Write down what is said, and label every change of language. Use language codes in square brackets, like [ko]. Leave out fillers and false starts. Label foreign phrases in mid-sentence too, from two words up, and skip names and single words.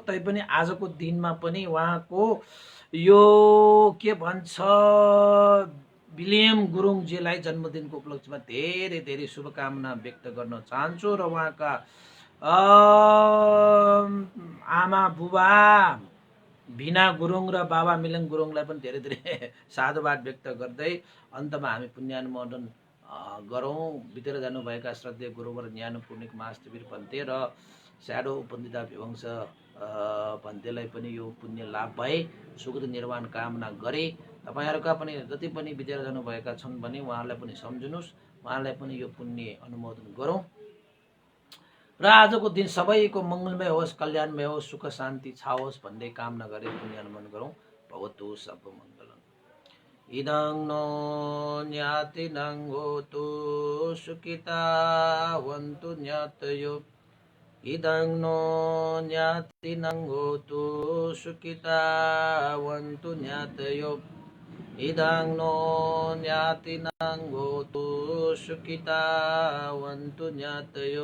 [ne] तैपनि आजको दिनमा पनि उहाँको यो के भन्छ विलियम गुरुङजीलाई जन्मदिनको उपलक्ष्यमा धेरै धेरै शुभकामना व्यक्त गर्न चाहन्छु र उहाँका आमा बुबा भिना गुरुङ र बाबा मिलन गुरुङलाई पनि धेरै धेरै साधुवाद व्यक्त गर्दै अन्तमा हामी पुण्यानुमोदन गरौँ। बितेर जानुभएका श्रद्धेय गुरुवर ज्ञान पूर्णिक महास्तवीर भन्ते र स्याडो उपन्दिता विवंश भन्तेलाई पनि यो पुण्य लाभ भए सुखद निर्वाण कामना गरे। तपाईँहरूका पनि जति पनि बितेर जानुभएका छन् भने उहाँहरूलाई पनि सम्झिनुहोस्, उहाँलाई पनि यो पुण्य अनुमोदन गरौँ र आजको दिन सबैको मङ्गलमय होस्, कल्याणमय होस्, सुख शान्ति छाओस् भन्दै कामना गरे पुण्यानुमोदन गरौँ। [sa] भवतु सर्वमङ्गलम्। [pi] इदं नो ज्ञातिनं होतु सुखितावन्तु ज्ञातयो, इदं नो ज्ञातिनं होतु सुखितावन्तु ज्ञातयो, इदं नो ज्ञातिनं होतु सुखितावन्तु ज्ञातयो।